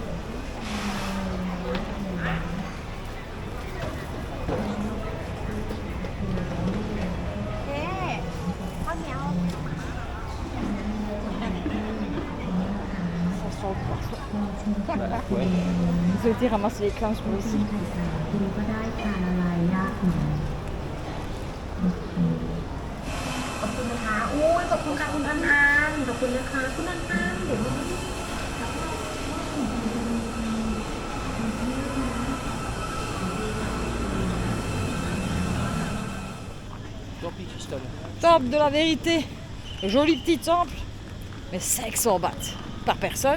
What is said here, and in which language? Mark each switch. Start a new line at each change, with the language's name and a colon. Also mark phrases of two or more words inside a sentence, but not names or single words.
French: Ça sent le poisson. Ouais. Ils ont été ramasser les clans pour ici.
Thai: ขอบคุณนะคะโอ้ยขอบคุณค่ะคุณพันพันขอบคุณนะคะคุณพันพันเดี๋ยวนี้
French: Tant pis, Christelle. Temple de la vérité. Joli petit temple, mais 500 bahts par personne.